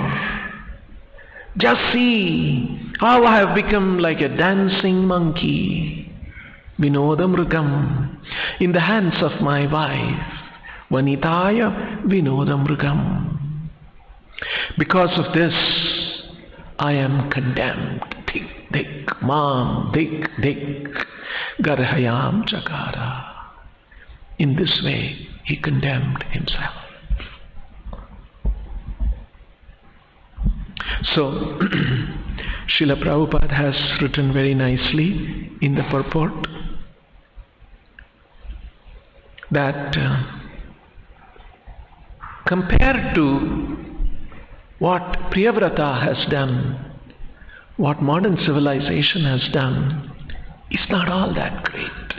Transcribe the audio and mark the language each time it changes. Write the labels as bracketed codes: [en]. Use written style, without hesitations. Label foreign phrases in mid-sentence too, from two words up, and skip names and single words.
[en] Just see how I have become like a dancing monkey. Vinodamrugam, in the hands of my wife. [sa] Vanitaya Vinodamrugam. Because of this, I am condemned. Dik, dik, mam, dik, dik. Garhayam chakara. [en] In this way, he condemned himself. So, Srila Prabhupada has written very nicely in the purport that compared to what Priyavrata has done, what modern civilization has done, is not all that great.